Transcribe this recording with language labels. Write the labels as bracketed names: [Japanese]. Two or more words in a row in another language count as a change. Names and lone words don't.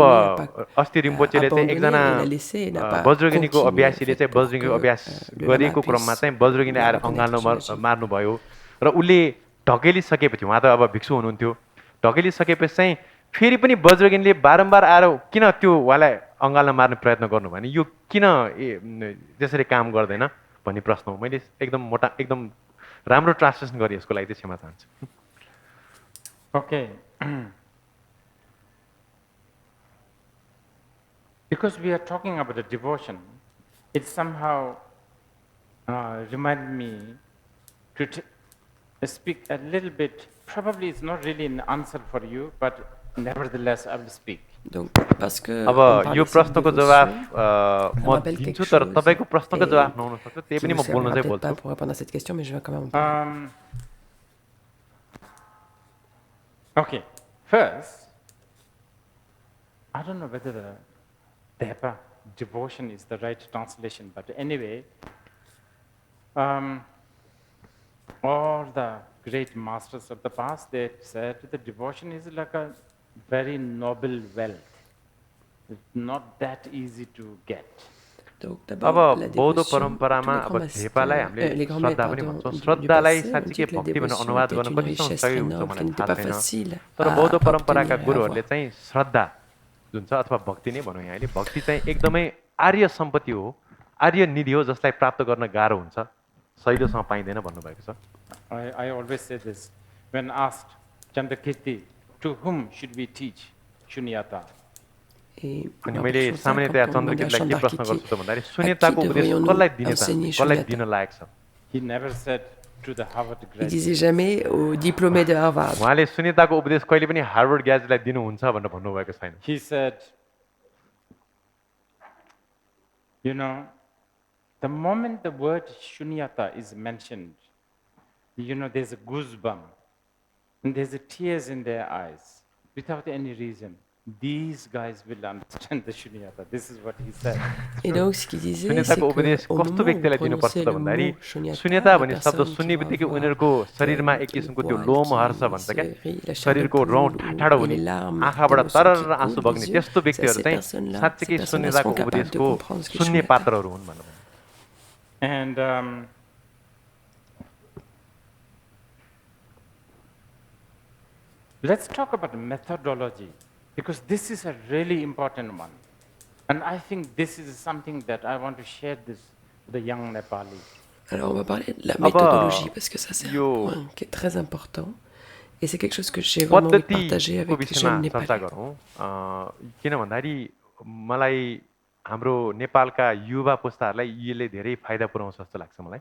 [Nepali] अस्ति रिम्पोचेले चाहिँ एकजना वज्रगिनीको अभ्यासीले चाहिँ वज्रगिनीको अभ्यास गरेको क्रममा चाहिँ वज्रगिनीले आएर अँगाल्न मार्नुभयो र उसले ढकेलिसकेपछि उहाँ त अब भिक्षु हुनुहुन्थ्यो ढकेलिसकेपछि चाहिँ फेरि पनि वज्रगिनीले बारम्बार आएर किन त्यो उहाँलाई अँगाल्न मार्ने प्रयत्न गर्नु भने यो किन त्यसरी काम गर्दैन भन्ने प्रश्न हो मैले एकदम राम्रो ट्रान्सलेसन गरेँ यसको लागि चाहिँ क्षमा चाहन्छु [English] Okay. Because we are talking about the devotion, it somehow reminded me to speak a little bit. Probably it's not really an answer for you, but nevertheless I will speak. [French] Donc, parce que [Nepali] अब यो प्रश्नको जवाफ म दिन्छु तर तपाईको प्रश्नको जवाफ नहुन सक्छ त्यही पनि म बोल्न चाहिँ बोल्छु [French] pour répondre à cette question mais je vais quand même en parler. [English] Okay, first, I don't know whether the Depa, devotion is the right translation, but anyway, all the great masters of the past, they said the devotion is like a very noble wealth. It's not that easy to get. [Nepali] अब बौद्ध परम्परामा अब धेपालाई हामीले श्रद्धा पनि भन्छौँ श्रद्धालाई साँच्चीकै भक्ति भनेर अनुवाद गर्न कतिसम्म सही हुन्छ मलाई थाहा छैन तर बौद्ध परम्पराका गुरुहरूले चाहिँ श्रद्धा जुन छ अथवा भक्ति नै भनौँ यहाँले भक्ति चाहिँ एकदमै आर्य सम्पत्ति हो आर्य निधि हो जसलाई प्राप्त गर्न गाह्रो हुन्छ सहिलोसँग पाइँदैन भन्नुभएको छ [English] I always say this when asked Chandrakirti, to whom should we teach Shunyata? [Nepali] अनि मैले सामान्यतया चन्द्रकितलाई के प्रश्न गर्छु त भन्दाखेरि शून्यताको उपदेश कसलाई दिन लायक छ [English] He never said to the Harvard [French] Il [English] graduate. [French] disait jamais aux diplômés de Harvard. [Nepali] उहाँले सुनिताको उपदेश कहिले पनि हार्वर्ड ग्रेजुएटलाई दिनुहुन्छ भनेर भन्नुभएको छैन. [English] He said, you know, the moment the word shunyata is mentioned, you know, there's a goosebump and there's a tears in their eyes without any reason. These guys will understand the shunyata. This is what he said. [French] Et donc, ce qu'il disait, c'est [Nepali] सुनिताको उपदेश [French] qu'au [Nepali] कस्तो [French] moment où [Nepali] व्यक्तिलाई [French] on [Nepali] दिनुपर्छ [French] prononçait [Nepali] त [French] le [Nepali] भन्दाखेरि [French] mot [Nepali] सुन्यता [French] shunyata, [Nepali] भन्ने [French] la [Nepali] शब्द [French] personne [Nepali] सुन्ने [French] qui va [Nepali] बित्तिकै [French] avoir [Nepali] उनीहरूको शरीरमा एक [French] le [Nepali] किसिमको त्यो [French] poil [Nepali] लोमहर्ष [French] qui [Nepali] भन्छ क्या [French] se la chair de [Nepali] शरीरको [French] poule [Nepali] रौँ [French] ou- [Nepali] ठाडो [French] et [Nepali] हुने [French] les larmes [Nepali] आँखाबाट [French] d'émotion [Nepali] तरर [French] qui [Nepali] आँसु [French] coulent [Nepali] बग्ने [French] des yeux, [Nepali] त्यस्तो [French] ça, [Nepali] व्यक्तिहरू [French] ces [Nepali] चाहिँ [French] personnes-là, [Nepali] साँच्चीकै [French] ces personnes-là [Nepali] सुन्यताको [French] seront capables de [Nepali] उपदेशको [French] comprendre ce que [Nepali] सुन्ने [French] shunyata. [Nepali] पात्रहरू हुन् भन्नु. [English] And let's talk about methodology, because this is a really important one. And I think this is something that I want to share this with the young Nepalis. [French] Alors, on va parler de la méthodologie, parce que ça, c'est un point qui est très important. Et c'est quelque chose que j'ai vraiment envie de partager avec les jeunes [Nepali] पद्धतिको विषयमा चर्चा [French] Népalais. [Nepali] गरौँ. किन भन्दाखेरि मलाई हाम्रो नेपालका युवा पुस्ताहरूलाई यसले धेरै फाइदा पुर्याउँछ जस्तो लाग्छ मलाई.